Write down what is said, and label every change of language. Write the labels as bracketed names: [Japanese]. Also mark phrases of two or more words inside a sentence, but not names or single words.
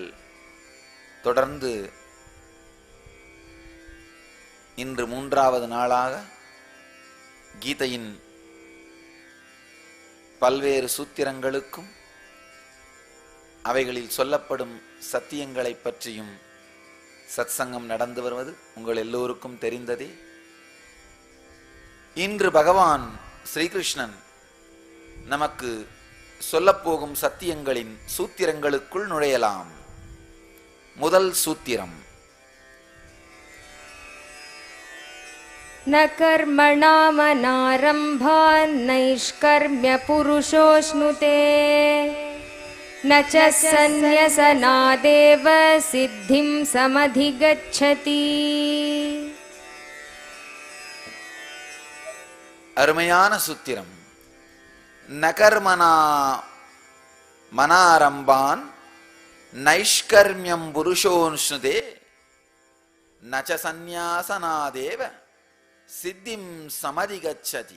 [Tamil] தொடர்ந்து இன்று 3வது நாளாக கீதையின் பல்வேறு சூத்திரங்களுக்கும் அவைகளில் சொல்லப்படும் சத்தியங்களை பற்றியும் சத்சங்கம் நடந்து வருவது உங்கள் எல்லோருக்கும் தெரிந்ததே. இன்று பகவான் ஸ்ரீகிருஷ்ணன் நமக்கு சொல்லப்போகும் சத்தியங்களின் சூத்திரங்களுக்குள் நுழையலாம். முதல் சூத்திரம், [Sanskrit] न कर्मणामनारम्भान् नैष्कर्म्य पुरुषोऽश्नुते न च सन्न्यसनादेव सिद्धिं समधिगच्छति. [Tamil] அருமையான சூத்திரம். [Sanskrit] नकर्मणा मनारम्भान् नैष्कर्म्यं पुरुषोऽश्नुते नच्च सन्न्यसनादेव सिद्धिं समधिगच्छति.